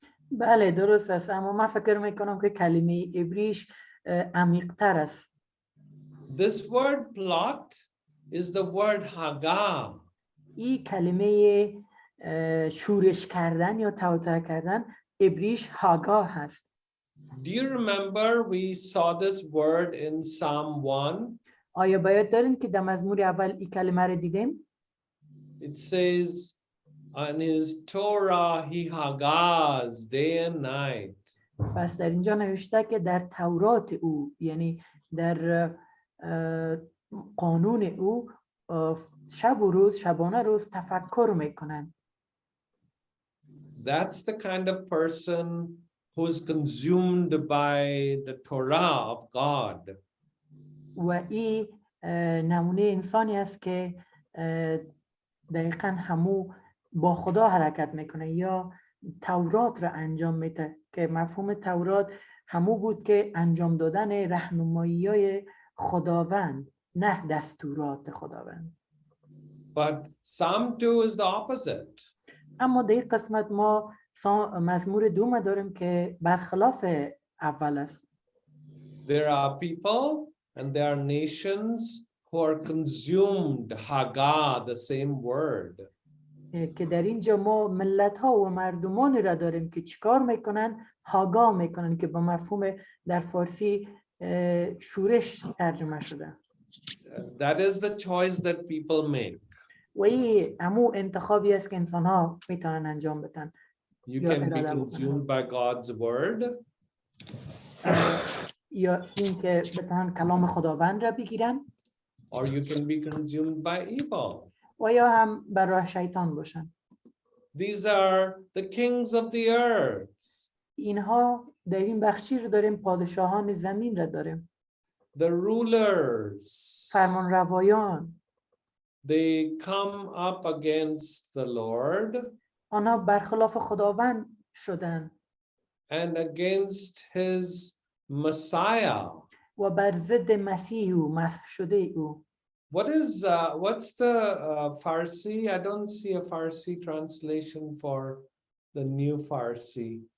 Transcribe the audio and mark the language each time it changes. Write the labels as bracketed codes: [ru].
[fa] بله درست است، اما من فکر میکنم که کلمه عبریش عمیق‌تر است. [en] This word plot is the word haga. [fa] این کلمه شورش کردن یا توطئه کردن عبریش هاگا هست. [en] Do you remember we saw this word in Psalm 1? [fa] آیا باید داریم که در مزمور اول این کلمه رو دیدیم؟ [en] It says, on his Torah he hagas day and night. [fa] پس در اینجا نوشته که در تورات او، یعنی در قانون او، شب و روز، شبانه روز تفکر میکنن. [en] That's the kind of person who's consumed by the Torah of God. [fa] و این نمونه انسانی است که دقیقاً همو با خدا حرکت میکنه یا تورات را انجام میده، که مفهوم تورات همو بود که انجام دادن راهنمایی‌های خداوند، نه دستورات خداوند. [en] But Psalm 2 is the opposite. [fa] اما در این قسمت ما مزمور دوم داریم که برخلاف اول است. [en] There are people and there are nations who are consumed, haga, the same word. [fa] که در اینجا ما ملت ها و مردمانی را داریم که چیکار میکنن؟ هاگا میکنن، که با مفهوم در فارسی شورش ترجمه شده. [en] That is the choice that people make. [fa] و این همو انتخابی است که انسان ها میتونن انجام بدن. [en] You can be consumed by God's word. [fa] یا این که بتونن کلام خداوند را بگیرن. [en] Or you can be consumed by evil. [fa] و یا هم برای شیطان باشن. [en] These are the kings of the earth. [fa] اینها در این بخشی رو داریم، پادشاهان زمین را داریم. [en] The rulers. [fa] فرمان روایان. [en] They come up against the Lord. [fa] آنها برخلاف خداوند شدن. [en] And against his Messiah. [fa] و بر ضد مسیح او، مسیح شده او. [en] What's the Farsi? I don't see a Farsi translation for the new Farsi.